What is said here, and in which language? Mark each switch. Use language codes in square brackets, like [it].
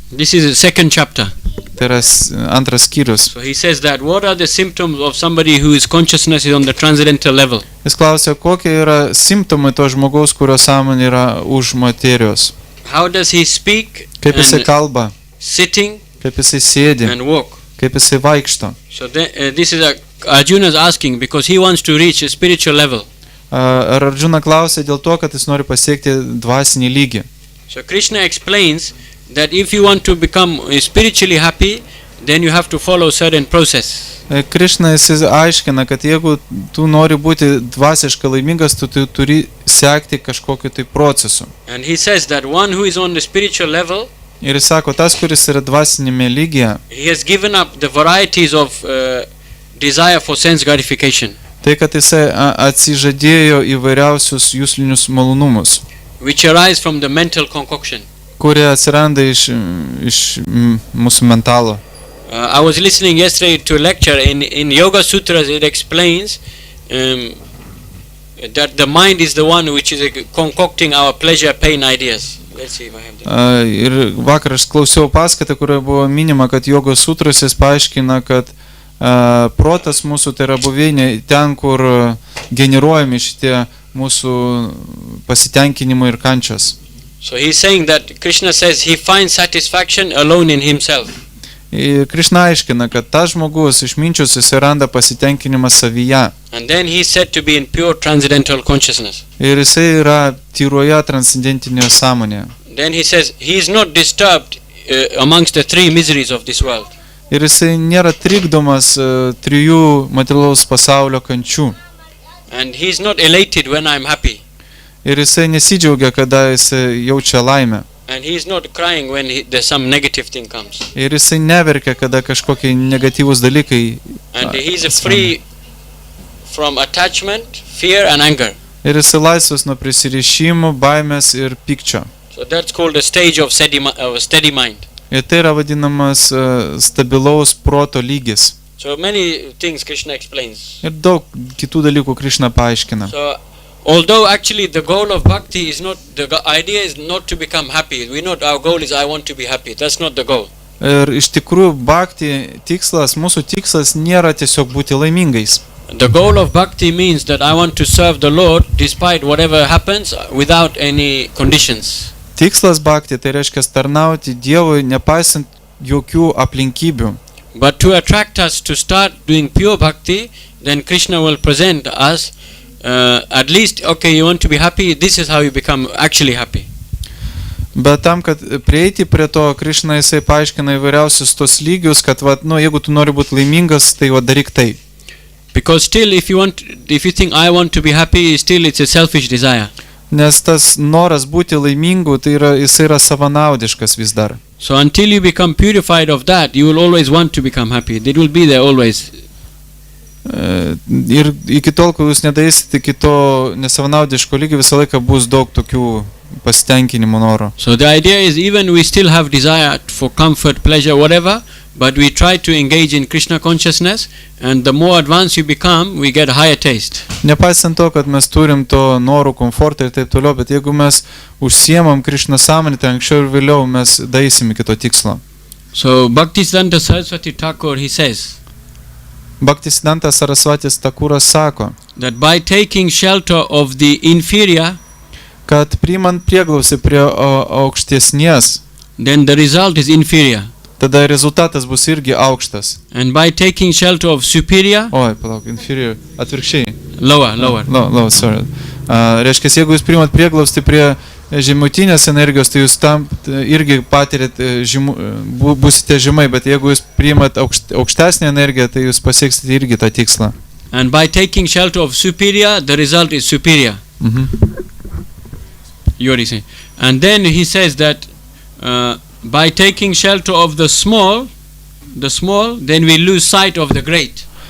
[en] This is the second chapter. [lt] Tai yra antras skyrius. [en] So he says that what are the symptoms of somebody whose consciousness is on the transcendental level? [lt] Jis klausė, kokie yra simptomai to žmogaus, kurio sąmonė yra už materijos. [en] How does he speak? [lt] Kaip jisai kalba, [en] sitting, [lt] kaip jisai sėdi, [en] and walk. [lt] Kaip jisai vaikšto. [en] So this is Arjuna is asking because he wants to reach a spiritual level. [lt] Arjuna klausė dėl to, kad jis nori pasiekti dvasinį lygį. [en] So Krishna explains that if you want to become spiritually happy, then you have to follow certain process. [lt] Krishna jis aiškina, kad jeigu tu nori būti dvasiškai laimingas, tu turi sekti kažkokiu tai procesu. [en] And he says that one who is on the spiritual level, [lt] ir jis sako, tas, kuris yra dvasinėme lygyje, [en] he has given up the varieties of desire for sense gratification. [lt] Tai, kad jisai atsižadėjo įvairiausius juslinius malonumus, [en] which arise from the mental concoction. [lt] Kurie atsiranda iš mūsų mentalo. [en] I was listening yesterday to a lecture in Yoga Sutras. It explains that the mind is the one which is concocting our pleasure pain ideas. Let's see if I have that. [lt] Ir vakar aš klausiau paskaitą, kurioje buvo minima, kad Yoga Sutrose paaiškina, kad protas mūsų tai yra buveinė ten, kur generuojami šitie mūsų pasitenkinimai ir kančios. [en] So he's saying that Krishna says he finds satisfaction alone in himself. [lt] Krishna aiškina, kad tas žmogus išminčius jis randa pasitenkinimą savyje. [en] And then he said to be in pure transcendental consciousness. [lt] Ir jisai yra tyroje transcendentinėje sąmonėje. [en] Then he says he is not disturbed amongst the three miseries of this world. [lt] Ir jisai nėra trikdomas trijų materialaus pasaulio kančių. [en] And he is not elated when I am happy. [lt] Ir jisai nesidžiaugia, kada jisai jaučia laimę. [en] And he is not crying when there's some negative thing comes. [lt] Ir jisai neverkia, kada kažkokie negatyvūs dalykai. [en] And he is free from attachment, fear and anger. [lt] Ir jisai laisvas nuo prisirišimų, baimės ir pykčio. [en] So that's called the stage of steady mind. [lt] Ir tai yra vadinamas stabilaus proto lygis. [en] So many things Krishna explains. [lt] Ir daug kitų dalykų Krišna paaiškina. [en] So although actually the goal of bhakti is not, the idea is not to become happy. We know our goal is I want to be happy. That's not the goal. [lt] Ir iš tikrųjų bhakti tikslas, mūsų tikslas nėra tiesiog būti laimingais. [en] The goal of bhakti means that I want to serve the Lord despite whatever happens without any conditions. [lt] Tikslas bhakti tai reiškia tarnauti Dievui nepaisant jokių aplinkybių. [en] But to attract us to start doing pure bhakti, then Krishna will present us at least, okay, you want to be happy, this is how you become actually happy. [lt] Bet tam, kad prieiti prie to, Krišna jisai paaiškina įvairiausius tos lygius, kad jeigu tu nori būti laimingas, tai daryk tai. [en] Because still if you think I want to be happy, still it's a selfish desire. [lt] Nes tas noras būti laimingu, tai jisai yra savanaudiškas vis dar. [en] So until you become purified of that, you will always want to become happy. It will be there always. [lt] Ir iki tol, kol jūs nedaisite iki to nesavanaudiško lygio, visą laiką bus daug tokių pasitenkinimo noro. [en] So the idea is even we still have desire for comfort, pleasure, whatever, but we try to engage in Krishna consciousness, and the more advanced you become, we get higher taste. [lt] Nepaisant to, kad mes turim to norų, komfortą ir taip toliau, bet jeigu mes užsiemam Krishna sąmonę, tai anksčiau ir vėliau mes daisim iki to tikslo. [en] So Bhaktisiddhanta Saraswati Thakur, he says, [lt] Bhaktisiddhanta Saraswati Thakuras sako, [en] that by taking shelter of the inferior, [lt] kad priimant prieglausi prie aukštesnės, [en] then the result is inferior. [lt] Tada rezultatas bus irgi aukštas. [en] And by taking shelter of superior, [lt] palauk, inferior, atvirkščiai. [en] Lower. Sorry. [lt] Reiškia, jeigu jūs priimat prieglausti prie žemutinės energijos, tai jūs tam irgi patirėt, būsite žemai, bet jeigu jūs priimat aukštesnę energiją, tai jūs pasieksite irgi tą tikslą. [en] And by taking shelter of superior, the result is superior. You already say. And then he says that by taking shelter of the small, then we lose sight of the great.